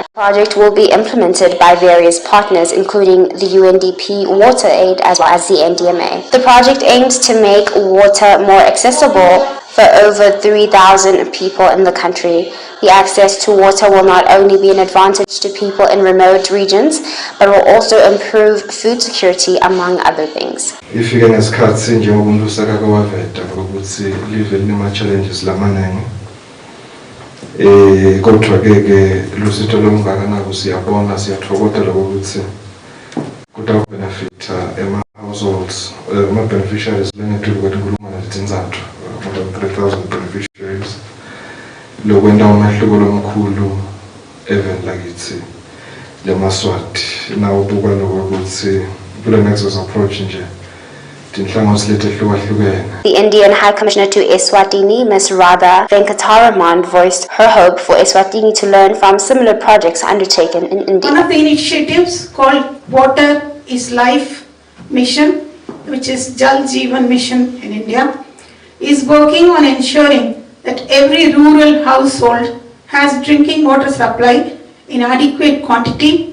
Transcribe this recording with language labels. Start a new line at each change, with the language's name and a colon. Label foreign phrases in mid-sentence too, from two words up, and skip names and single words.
English: The project will be implemented by various partners, including the UNDP Water Aid as well as the NDMA. The project aims to make water more accessible for over 3,000 people in the country. The access to water will not only be an advantage to people in remote regions, but will also improve food security, among other things.
Swati: Ifike ngesikhathi njengomuntu usakake waveta ukuthi live linama-challenges lamaningi kodwa-ke lusitho lomngakanako siyabona siyathokozela ukuthi kutawubenefitha ema-households ama-beneficiaries lengedluli kwati-inkulungwane lezintathu
English: more than 3,000 beneficiaries
Swati: lokwenta umehluko lomkhulu even lakithi Yemaswati nawo buka lokuthi kule
English: nexus approach
Swati: nje tinhlangothi letehlukahlukene.
English: The Indian High Commissioner to Eswatini, Ms. Radha Venkataraman, voiced her hope for Eswatini to learn from similar projects undertaken in India. One of the initiatives called Water is Life Mission, which is Jal Jeevan Mission in India, is working on ensuring that every rural household has drinking water supply in adequate quantity.